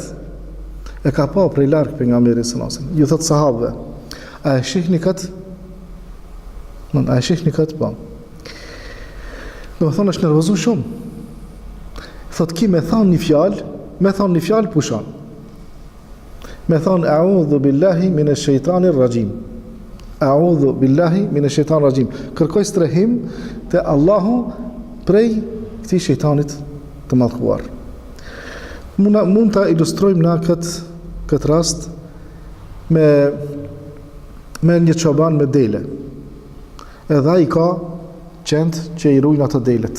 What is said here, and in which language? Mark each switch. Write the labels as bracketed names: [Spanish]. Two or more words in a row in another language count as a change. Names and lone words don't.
[Albanian] E ka pa prej larg pejgamberi [Arabic] صلى الله عليه وسلم. [Albanian] Ju thot sahabëve, a e shihni këtë? A e shihni këtë? Po. Do thonë është nervozu shumë. Thot ki me thonë një fjalë pushon. Me thonë [Arabic] أعوذ بالله من الشيطان الرجيم. أعوذ بالله من الشيطان الرجيم. [Albanian] Kërkoj strehim te Allahu prej këtij shejtanit të mallkuar. Mund ta ilustrojmë na këtë rast me një çoban me dele. Edhe ai ka qend që i ruajnë ato delet.